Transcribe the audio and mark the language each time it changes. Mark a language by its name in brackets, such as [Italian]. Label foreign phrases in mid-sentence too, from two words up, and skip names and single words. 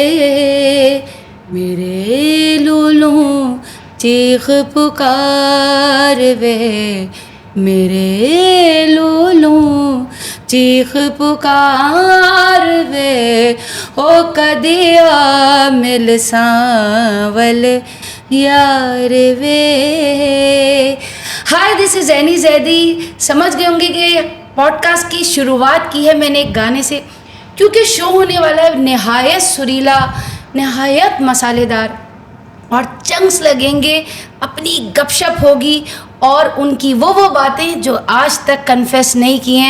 [Punjabi] ਮੇਰੇ ਲੂਲੂ ਚੀਖ ਪੁਕਾਰ ਵੇ, ਮੇਰੇ ਲੂਲੂ ਚੀਖ ਪੁਕਾਰ ਵੇ, ਓ ਕਦੀਆ ਮਿਲ ਸਾਵਲ ਯਾਰ ਵੇ। [English] हाय, This is Annie Zaidi. [Hindi] समझ गए होंगे कि पॉडकास्ट की शुरुआत की है मैंने एक गाने से, क्योंकि शो होने वाला है नहायत सुरीला, नहायत मसालेदार और चंक्स लगेंगे, अपनी गपशप होगी और उनकी वो बातें जो आज तक कन्फेस नहीं की हैं।